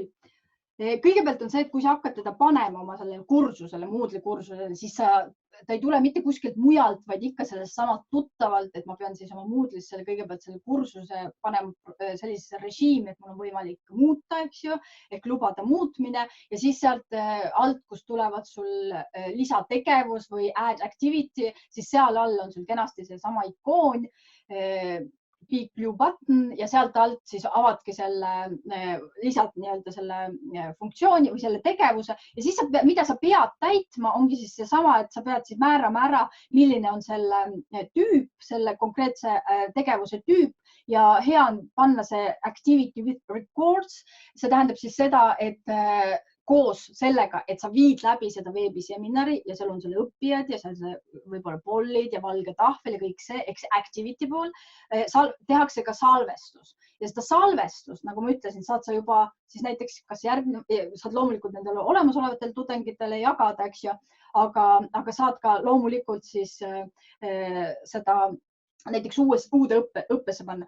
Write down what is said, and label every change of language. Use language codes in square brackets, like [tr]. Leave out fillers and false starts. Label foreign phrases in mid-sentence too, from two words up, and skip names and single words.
[et] Kõigepealt on see, et kui sa hakkad teda panema oma sellele kursusele, Moodle'i kursusele, siis ta ei tule mitte kuskilt mujalt, vaid ikka sellest samalt tuttavalt, et ma pean siis oma Moodle'is kõigepealt selle kursuse panema sellisesse režiimi, et mul on võimalik muuta, eks ju, ehk lubada muutmine ja siis sealt alt, kus tulevad sul lisategevus või [en] add activity, [et] siis seal all on sul kenasti see sama ikoon, [en] big blue button [et] ja sealt alt siis avadki selle lisalt nii-öelda selle funktsiooni või selle tegevuse ja siis mida sa pead täitma, ongi siis seesama, et sa pead siis määrama ära, milline on selle tüüp, selle konkreetse tegevuse tüüp ja hea on panna see [en] activity with records. [et] See tähendab siis seda, et koos sellega, et sa viid läbi seda veebiseminari ja seal on selle õppijad ja seal võib-olla pollid ja valge tahvel ja kõik see, eks activity pool, tehakse ka salvestus. Ja seda salvestust, nagu ma ütlesin, saad sa juba siis näiteks, kas saad loomulikult nendele olemasolevatele tudengitele jagada, eks ju, aga saad ka loomulikult siis seda näiteks uude õppesse panna.